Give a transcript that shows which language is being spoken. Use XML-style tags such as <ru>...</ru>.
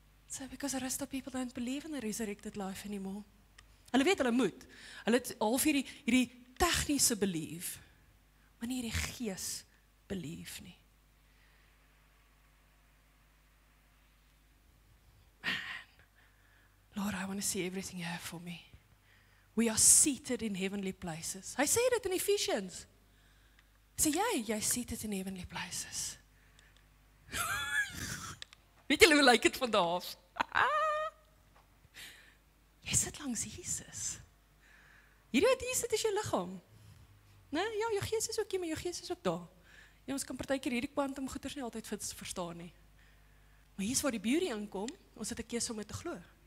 <en>So, because the rest of people don't believe in the resurrected life anymore.</en> <af>Hulle weet, hulle moet. Hulle het half hierdie tegniese belief, maar nie hierdie gees belief nie.</af> <en>Lord, I want to see everything you have for me. We are seated in heavenly places.</en> <af>Hy sê dit in Ephesians. Sê jy</af> <en>seated in heavenly places.</en> <af>Weet julle hoe lyk dit van daar af? Jy sit langs Jesus. Hierdie wat hier sit is jou liggaam. Nee, ja, jou gees is ook hier, maar jou gees is ook daar. Ja, ons kan partykeer hierdie kwantum goeders nie altyd verstaan nie. Maar hier is waar die beauty aankom, ons het 'n keuse om dit te glo.</af>